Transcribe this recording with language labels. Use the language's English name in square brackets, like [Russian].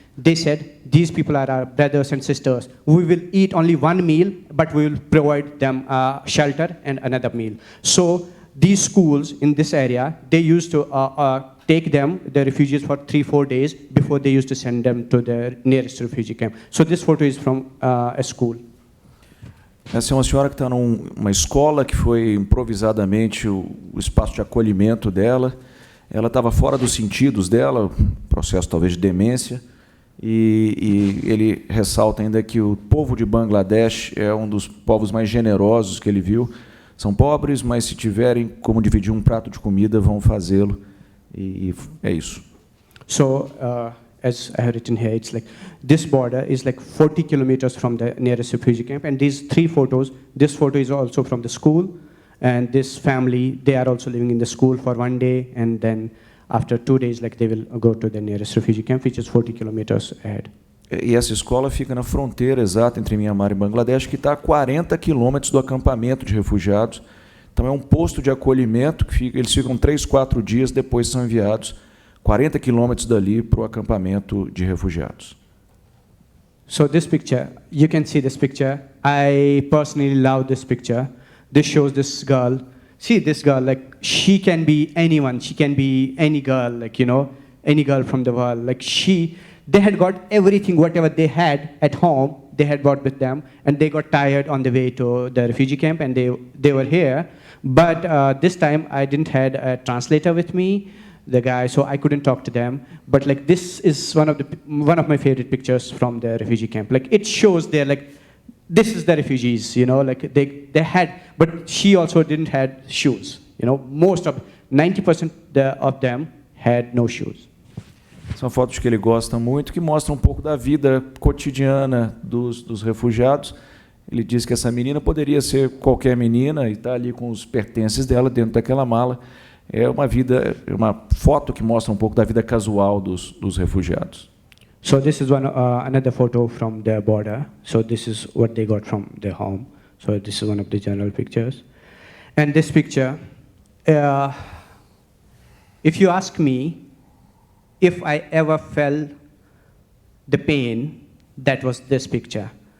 [English] They said, these people are our brothers and sisters. We will eat only one meal, but we will provide them shelter and another meal. So these schools in this area, they used to take them, the refugees, for 3-4 days before they used to send them to the nearest refugee camp. So this photo is from a school. [Portuguese] Essa é uma senhora que está numa escola que foi improvisadamente o espaço de acolhimento dela. Ela estava fora dos sentidos dela, processo talvez de demência. E ele ressalta ainda que o povo de Bangladesh é um dos povos mais generosos que ele viu. São pobres, mas se tiverem como dividir um prato de comida, vão fazê-lo. E é isso. [English] So, as I have written here, it's like this border is like 40 kilometers from the nearest refugee camp. And these 3 photos, this photo is also from the school. And this family, they are also living in the school for 1 day, and then after 2 days, like they will go to the nearest refugee camp, which is 40 kilometers ahead. [Portuguese] E essa escola fica na fronteira exata entre Mianmar e Bangladesh, que está a 40 quilômetros do acampamento de refugiados. Então é um posto de acolhimento que eles ficam 3-4 dias, depois são enviados 40 quilômetros dali para o acampamento de refugiados. [English] So this picture, you can see this picture. I personally love this picture. This shows this girl. See this girl, like she can be anyone. She can be any girl, like, you know, any girl from the world. Like they had got everything, whatever they had at home, they had brought with them, and they got tired on the way to the refugee camp, and they were here. But this time I didn't had a translator with me, the guy, so I couldn't talk to them. But like this is one of my favorite pictures from the refugee camp. Like it shows they're like, this is the refugees, you know, like they had, but she also didn't had shoes, you know, 90% of them had no shoes. [Portuguese] São fotos que ele gosta muito, que mostram um pouco da vida cotidiana dos refugiados. Ele diz que essa menina poderia ser qualquer menina e está ali com os pertences dela dentro daquela mala. É uma foto que mostra um pouco da vida casual dos refugiados. [English] So this is another photo from the border. So this is what they got from their home. So this is one of the general pictures. And this picture, if you ask me if I ever felt the pain, that was this picture.